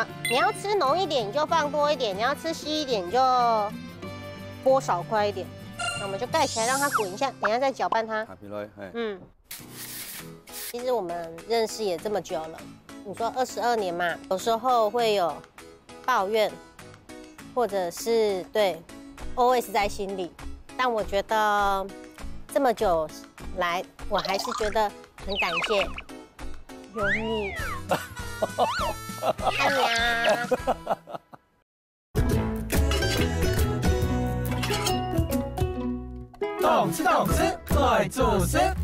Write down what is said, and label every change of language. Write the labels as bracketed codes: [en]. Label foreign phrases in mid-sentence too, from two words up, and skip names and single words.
[zh] 你要吃濃一點，你就放多一點；你要吃稀一點，你就撥少塊一點。那我們就蓋起來，讓它滾一下，等一下再攪拌它。其實我們認識也這麼久了，你說22年嘛，有時候會有抱怨，或者是對 always 在心裡。但我覺得這麼久來，我還是覺得很感謝有你，愛你啊！動次，快做事。